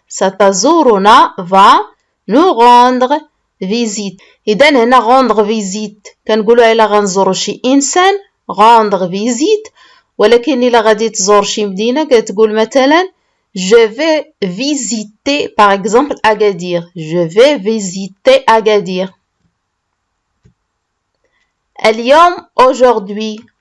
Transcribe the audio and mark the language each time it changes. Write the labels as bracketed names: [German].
[Arabic] ستزورنا [French] va nous rendre visite. [Arabic] إذا هنا [French] rendre visite [Arabic] كنقولوا إلا غنزورو شي إنسان rendre visite، ولكن إلا غادي تزور شي مدينة كتقول مثلا [French] je vais visiter par exemple Agadir. Je vais visiter Agadir. [Arabic] اليوم [French] aujourd'hui.